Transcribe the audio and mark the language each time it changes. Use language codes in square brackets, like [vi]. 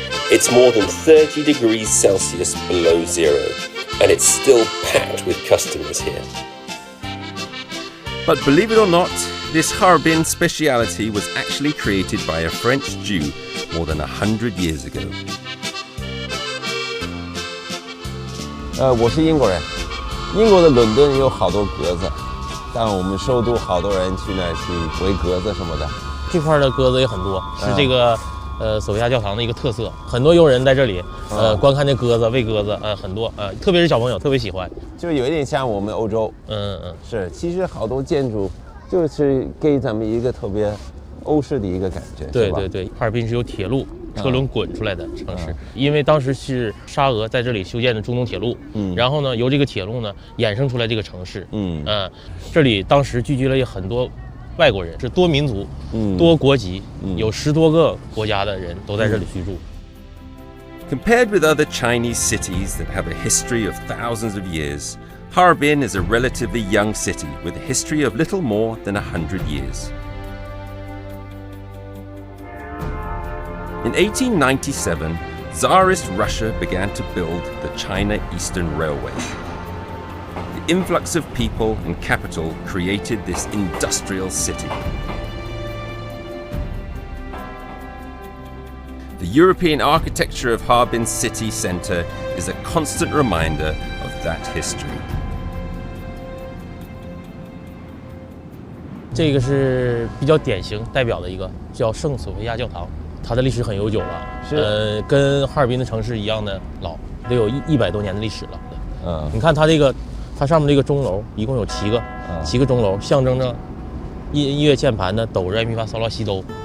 [en] It's more than 30 degrees Celsius below zero, and it's still packed with customers here. But believe it or not, this Harbin speciality was actually created by a French Jew more than 100 years ago. [zh] 我是英国人，英国的伦敦有好多鸽子，但我们首都好多人去那儿去喂鸽子什么的。这块的鸽子也很多，是这个索菲亚教堂的一个特色。很多游人在这里观看这鸽子、喂鸽子，很多特别是小朋友特别喜欢。就有一点像我们欧洲，是，其实好多建筑就是给咱们一个特别欧式的一个感觉。对对对，哈尔滨是有铁路。车轮滚出来的城市，因为当时是沙俄在这里修建的中东铁路，然后呢，由这个铁路呢衍生出来这个城市，这里当时聚集了很多外国人，是多民族、多国籍，有10多个国家的人都在这里居住。 [en] Compared with other Chinese cities that have a history of thousands of years, Harbin is a relatively young city with a history of little more than 100 years. In 1897, Tsarist Russia began to build the China Eastern Railway. The influx of people and capital created this industrial city. The European architecture of Harbin city centre is a constant reminder of that history. [zh] 这个是比较典型代表的一个叫圣索菲亚教堂。它的历史很悠久了，跟哈尔滨的城市一样的老，得有100多年的历史了。你看它上面这个钟楼一共有7个钟楼，象征着音乐键盘的哆来咪发嗦拉西哆。